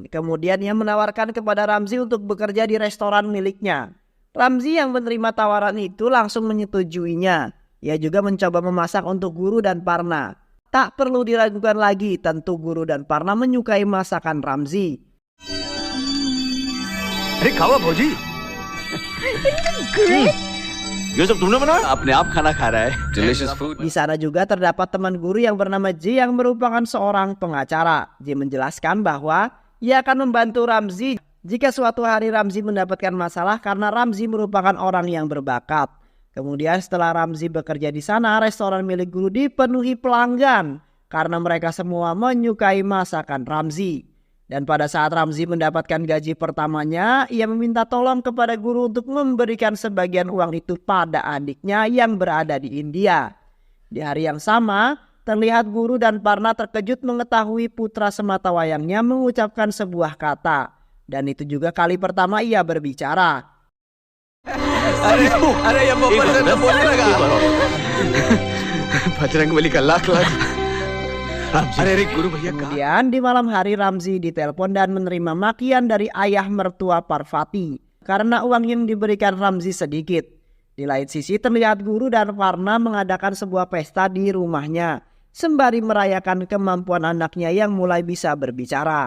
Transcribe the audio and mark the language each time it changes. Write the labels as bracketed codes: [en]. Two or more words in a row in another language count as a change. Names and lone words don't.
[id] Kemudian ia menawarkan kepada Ramzi untuk bekerja di restoran miliknya. Ramzi yang menerima tawaran itu langsung menyetujuinya. Ia juga mencoba memasak untuk Guru dan Parna. Tak perlu diragukan lagi, tentu Guru dan Parna menyukai masakan Ramzi. [hi] अरे खाओ भौजी ये सब तुमने बनाया अपने आप खाना खा रहा है [en] delicious food [id] Di sana juga terdapat teman guru yang bernama J yang merupakan seorang pengacara. J menjelaskan bahwa ia akan membantu Ramzi jika suatu hari Ramzi mendapatkan masalah karena Ramzi merupakan orang yang berbakat. Kemudian setelah Ramzi bekerja di sana, restoran milik guru dipenuhi pelanggan karena mereka semua menyukai masakan Ramzi. Dan pada saat Ramzi mendapatkan gaji pertamanya, ia meminta tolong kepada guru untuk memberikan sebagian uang itu pada adiknya yang berada di India. Di hari yang sama, terlihat Guru dan Parna terkejut mengetahui putra sematawayangnya mengucapkan sebuah kata. Dan itu juga kali pertama ia berbicara. [hi] अरे ये बब्बर से मैं बोलने लगा बजरंगबली का लाख लाख अरे गुरु भैया [id] Kemudian di malam hari Ramzi ditelepon dan menerima makian dari ayah mertua Parvati karena uang yang diberikan Ramzi sedikit. Di lain sisi terlihat Guru dan Parna mengadakan sebuah pesta di rumahnya sembari merayakan kemampuan anaknya yang mulai bisa berbicara.